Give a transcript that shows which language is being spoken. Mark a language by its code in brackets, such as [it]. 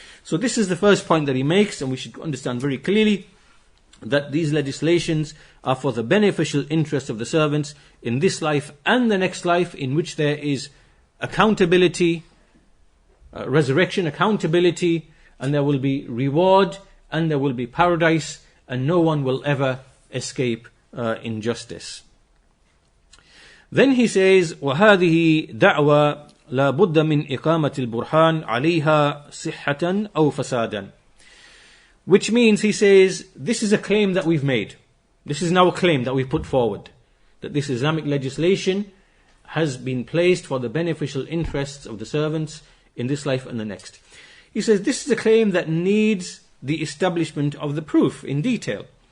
[en] So this is the first point that he makes, and we should understand very clearly that these legislations are for the beneficial interest of the servants in this life and the next life, in which there is accountability, resurrection, accountability, and there will be reward, and there will be paradise, and no one will ever escape injustice. Then he says, [ar] وَهَذِهِ دَعْوَى لَا بُدَّ مِنْ إِقَامَةِ الْبُرْهَانِ عَلَيْهَا صِحَّةً أَوْ فَسَادًا. [en] Which means, he says, this is a claim that we've made. This is now a claim that we've put forward, that this Islamic legislation has been placed for the beneficial interests of the servants in this life and the next. He says this is a claim that needs the establishment of the proof in detail.